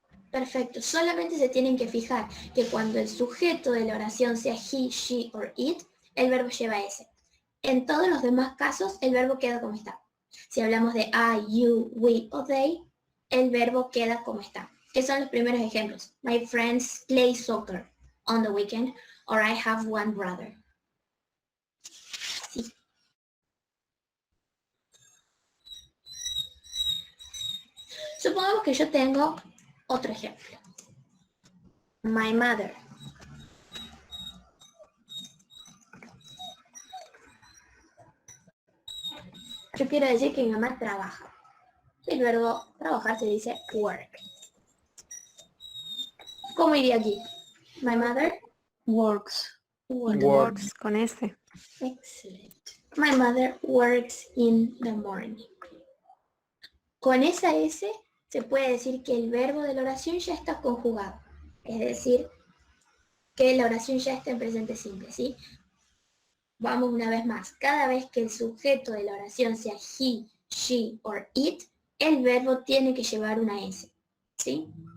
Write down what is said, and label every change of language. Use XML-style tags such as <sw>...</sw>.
<es>Perfecto, solamente se tienen que fijar que cuando el sujeto de la oración sea</es> <en>he, she or it,</en> <es>el verbo lleva S. En todos los demás casos, el verbo queda como está. Si hablamos de</es> <en>I, you, we</en> <es>o they, el verbo queda como está. ¿Qué son los primeros ejemplos?</es> <en>My friends play soccer on the weekend, or I have one brother.</en> <es>Sí. Supongamos que yo tengo otro ejemplo.</es> <en>My mother.</en> <es>Yo quiero decir que mi mamá trabaja. El verbo trabajar se dice work. ¿Cómo iría aquí?</es> <en>My mother Works. Works.</en> <es>Con S.</es> <en>Excellent. My mother works in the morning.</en> <es>Con esa S se puede decir que el verbo de la oración ya está conjugado. Es decir, que la oración ya está en presente simple, ¿sí? Vamos una vez más. Cada vez que el sujeto de la oración sea</es> <en>he, she or it,</en> <es>el verbo tiene que llevar una S, ¿sí?</es>